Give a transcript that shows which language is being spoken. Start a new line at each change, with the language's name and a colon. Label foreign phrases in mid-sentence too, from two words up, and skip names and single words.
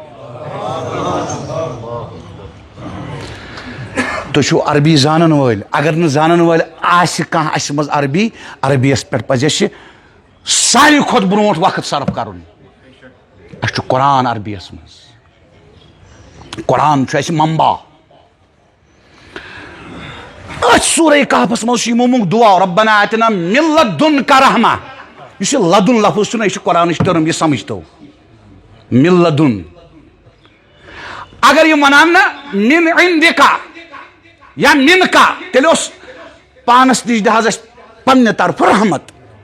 Kashmiri: تُہۍ چھِو عربی زانن وٲلۍ اگر نہٕ زانن وٲلۍ آسہِ کانٛہہ اسہِ منٛز عربیس پٮ۪ٹھ پزِ اسہِ ساروی کھۄتہٕ برونٛٹھ وقت صرف کرُن اسہِ چھُ قرآن عربیس منٛز قرآن چھُ اسہِ منبع أتھۍ سورہ کہفس منٛز چھُ یِمو مونگ دعا
Arabic: ربنا آتنا من لدنک رحمہ
Kashmiri: یُس یہِ لدُن لفظ چھُنہ یہِ چھُ قرآنٕچ ٹٔرٕم یہِ سمجھ تو
Arabic: من لدن
Kashmiri: اگر یِم ونان نہ
Arabic: من عندکا یا منکا
Kashmiri: تیٚلہِ اوس پانس نِش دِ حظ اسہِ پننہِ طرفہٕ رحمت